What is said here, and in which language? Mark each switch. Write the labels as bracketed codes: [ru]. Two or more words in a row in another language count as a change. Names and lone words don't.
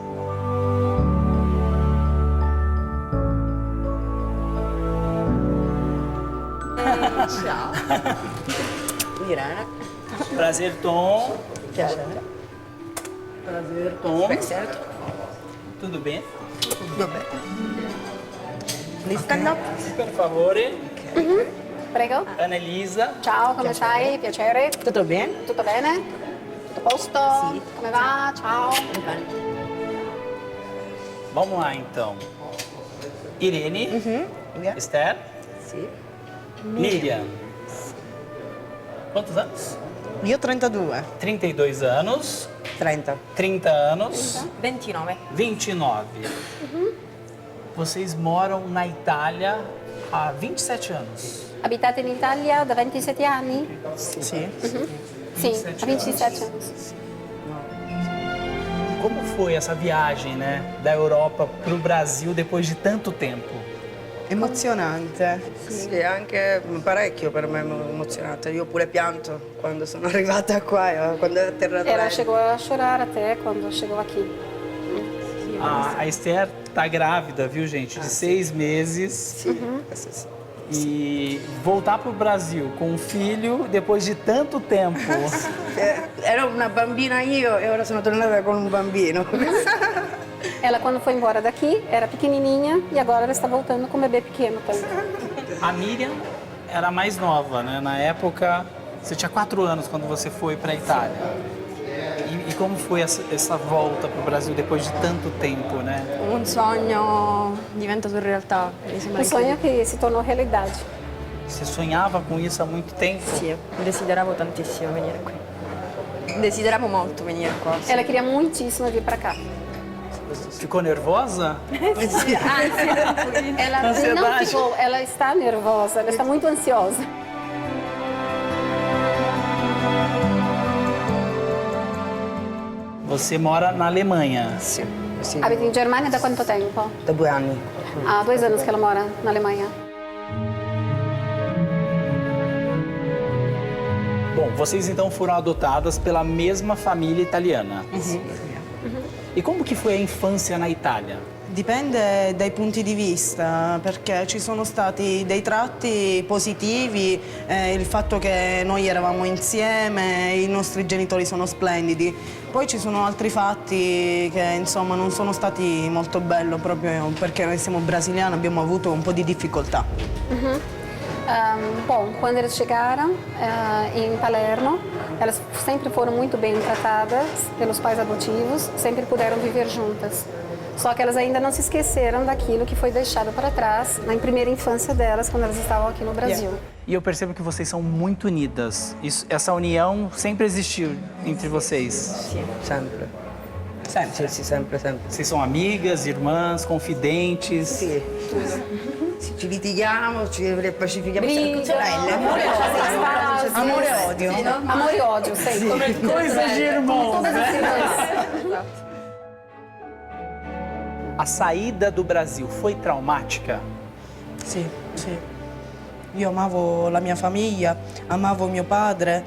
[it] Ciao. Irana. [pt] Prazer, Tom. Chiara. Prazer, Tom. Certo. Tudo bem? Tudo bem. Lista up. [it] Per favore. Prego. Ana Lisa. Ciao, come stai? Piacere. Tutto bene? Tutto bene? Tutto a posto? Sì. Come va? Ciao. Bene. [pt] Vamos lá, então. Irene. Esther. [it] Sì. [pt] Miriam. Quantos anos? [it] Io 32. [pt] 32 anos. 30. 30 anos. 29. 29. Vocês moram na Itália há 27 anos. [it] Abitate in Italia da 27 anni? Sì. [pt] Sim, 27 há 27 anos. Como foi essa viagem, né, da Europa para o Brasil depois de tanto tempo? [it] Emozionante. Sì, anche parecchio per me emozionante. Io pure pianto quando sono arrivata qua, quando è atterrata. [pt] Ela chegou a chorar até quando chegou aqui. A Esther tá grávida, viu, gente? De 6 meses. [it] Sì. [pt] E voltar para o Brasil com um filho depois de tanto tempo. [it] Ero una bambina io e ora sono tornata con un bambino. [pt] Ela, quando foi embora daqui, era pequenininha e agora ela está voltando com um bebê pequeno também. A Miriam era mais nova, né? Na época, você tinha 4 anos quando você foi para a Itália. E como foi essa volta para o Brasil depois de tanto tempo, né? [it] Un sogno diventato realtà, mi sembra [pt] Um sonho que se tornou realidade. Você sonhava com isso há muito tempo? [it] Sì, desideravo tantissimo venire qui. Desideravo molto venire qua. Sì. [pt] Ela queria muitíssimo vir para cá. Ficou nervosa? Ela não Ansiedade. ficou, ela está nervosa, ela está muito ansiosa. Você mora na Alemanha. [it] Sì. Sì. Abita in Germania da quanto tempo? Da 2 anni. [pt] Há 2 anos que ela mora na Alemanha. Bom, vocês então foram adotadas pela mesma família italiana. E como que foi a infância na Itália? [it] Dipende dai punti di vista, perché ci sono stati dei tratti positivi, il fatto che noi eravamo insieme, i nostri genitori sono splendidi. Poi ci sono altri fatti che insomma non sono stati molto belli proprio perché noi siamo brasiliani, abbiamo avuto un po' di difficoltà. [pt] Bom, quando eles chegaram em Palermo, elas sempre foram muito bem tratadas pelos pais adotivos, sempre puderam viver juntas. Só que elas ainda não se esqueceram daquilo que foi deixado para trás na primeira infância delas, quando elas estavam aqui no Brasil. E eu percebo que vocês são muito unidas. Essa união sempre existiu entre vocês. [it] Sì, sempre. Sempre. Sì, sempre, sempre. [pt] Vocês são amigas, irmãs, confidentes. [it] Sì. Ci litighiamo, pacifichiamo. [pt] Briga, [it] Sorelle, amore e Amore e odio. [pt] Amor e ódio, sempre. Coisa de irmãos, Todas as né? irmãs. A saída do Brasil foi traumática? [it] Sì, sì. Io amavo la mia famiglia, amavo mio padre.